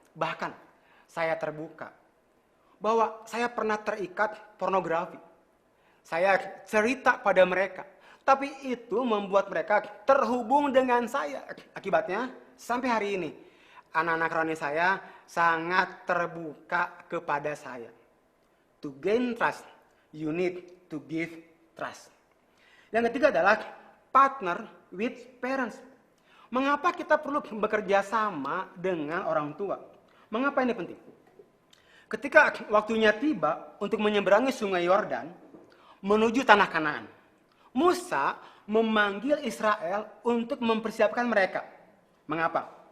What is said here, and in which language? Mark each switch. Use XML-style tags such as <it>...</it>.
<id>Bahkan saya terbuka bahwa saya pernah terikat pornografi. Saya cerita pada mereka. Tapi itu membuat mereka terhubung dengan saya. Akibatnya sampai hari ini anak-anak rohani saya sangat terbuka kepada saya.</id> <en>To gain trust, you need to give trust.</en> <id>Yang ketiga adalah</id> <en>partner with parents.</en> <id>Mengapa kita perlu bekerja sama dengan orang tua? Mengapa ini penting? Ketika waktunya tiba untuk menyeberangi sungai Yordan menuju tanah Kanaan, Musa memanggil Israel untuk mempersiapkan mereka. Mengapa?</id>